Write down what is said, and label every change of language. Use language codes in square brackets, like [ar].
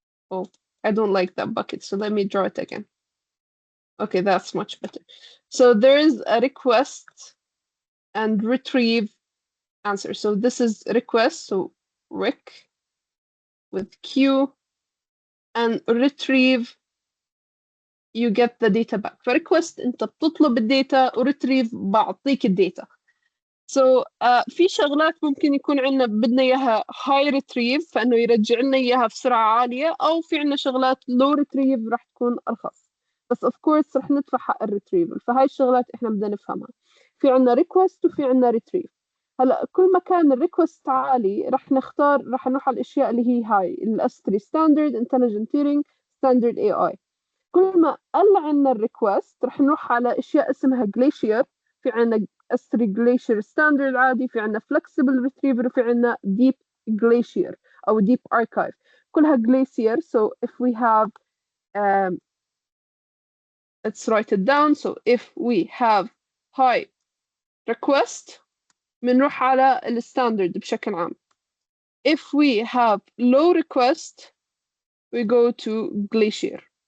[en] Oh, I don't like that bucket. So let me draw it again. Okay, that's much better. So there is a request and retrieve answer. So this is request, so rec with Q, and retrieve, you get the data back. [ar] فريكوست انت بتطلب الداتا وريتريف بعطيك الداتا. So في شغلات ممكن يكون عندنا بدنا اياها [en] high retrieve [ar] فانه يرجع لنا اياها بسرعه عاليه، او في عندنا شغلات [en] low retrieve [ar] راح تكون ارخص، بس [en] of course [ar] راح ندفع حق الريتريفل. فهاي الشغلات احنا بدنا نفهمها. في عندنا request وفي عندنا retrieve. هلا كل ما كان الريكوست عالي راح نروح على الاشياء اللي هي هاي الاس 3 ستاندرد، intelligent tiering، standard AI. كل ما قل عنا الريكوست رح نروح على اشياء اسمها جليشير. في عنا S3 جليشير ستاندرد عادي، في عنا فلكسبل ريتريفر، وفي عنا ديب جليشير او ديب اركايف، كلها جليشير. [en] So if we have let's write it down. So if we have high request [ar] بنروح على الستاندرد بشكل عام. [en] If we have low request we go to Glacier.